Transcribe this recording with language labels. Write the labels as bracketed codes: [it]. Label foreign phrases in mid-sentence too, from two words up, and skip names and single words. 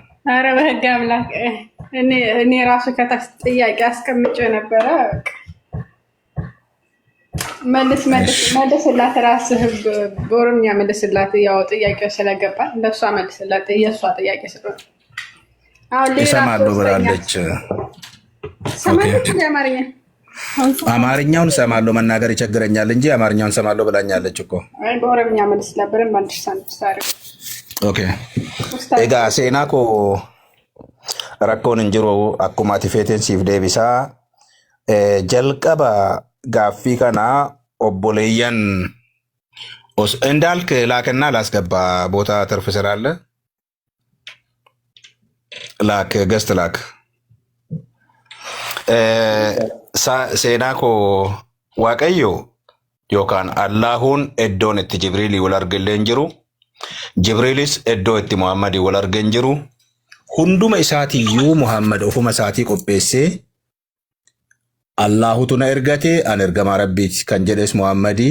[am] አረ በህግ አምላክ እኔ ራሱ ከታች ጥያቄ አስቀምጬ ነበረ። መልስላት ራስህ በኦሮምኛ መልስላት። ያው ጥያቄው ስለገባል ለሷ መልስላት። የሷ ጥያቄ ስለሆነ አሁን እሰማለሁ ብላለች። አማርኛውን እሰማለሁ መናገር ይቸግረኛል እንጂ አማርኛውን እሰማለሁ ብላኛለች እኮ። አይ በኦሮምኛ መልስላት። በደንብ አንደርስታንድ ታረግ Okay. ኡስታዝ [om] Egaa seenaa koo rakkoon hin jiru akkuma ati feeteen siif deebisaa. Jalqaba gaaffii kanaa obboleeyyan [am] እንዳልክ ላክና ላስገባ ቦታ ትርፍ ስላለ ላክ ገስት ላክ [om] seenaa koo waaqayyo yookaan Allahuun iddoon itti Jibriilii wal argillee hin jiru. Jibriilis iddoo itti Muhammadii wal arge hin jiru. Hunduma isaatiiyyuu Muhammad ofuma isaatii qopheessee Allahutu na ergate an ergamaa rabbiiti kan jedhes Muhammadii.